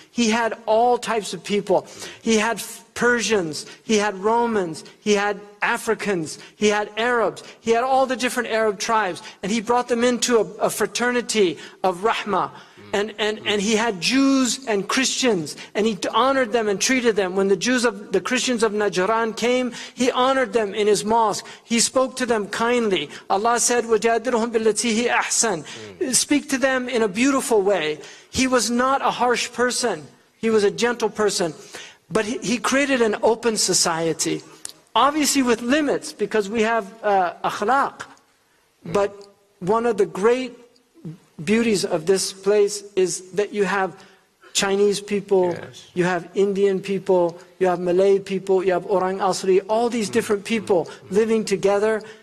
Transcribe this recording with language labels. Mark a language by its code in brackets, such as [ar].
[en] He had all types of people. He had Persians, he had Romans, he had Africans, he had Arabs, he had all the different Arab tribes. And he brought them into a fraternity of rahmah. And he had Jews and Christians, and he honored them and treated them. When the Christians of Najran came, he honored them in his mosque. He spoke to them kindly. Allah said, [ar] وَجَادِلْهُمْ بِالَّتِي هِيَ أَحْسَنُ. [en] Speak to them in a beautiful way. He was not a harsh person. He was a gentle person. But he created an open society. Obviously with limits, because we have akhlaq. But one of the great beauties of this place is that you have Chinese people, yes, you have Indian people, you have Malay people, you have Orang Asli, all these different people living together